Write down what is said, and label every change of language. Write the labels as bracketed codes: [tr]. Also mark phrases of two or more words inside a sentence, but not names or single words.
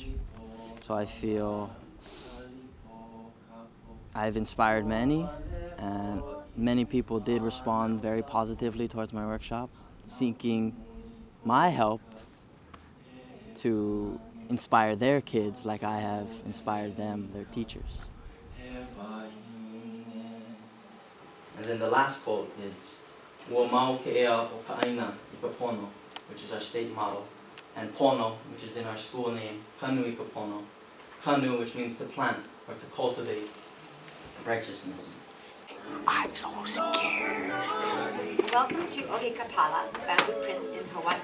[en] So I feel I've inspired many, and many people did respond very positively towards my workshop, seeking my help to inspire their kids like I have inspired them, their teachers. And then the last quote is, [haw] "Ua mau ke ea o ʻāina Kanuikapono," [en] which is our state motto, and pono, which is in our school name, Kanuikapono. Kanu, which means to plant or to cultivate righteousness. I'm so scared. Welcome to ʻOhekapala, bamboo prints in Hawaii.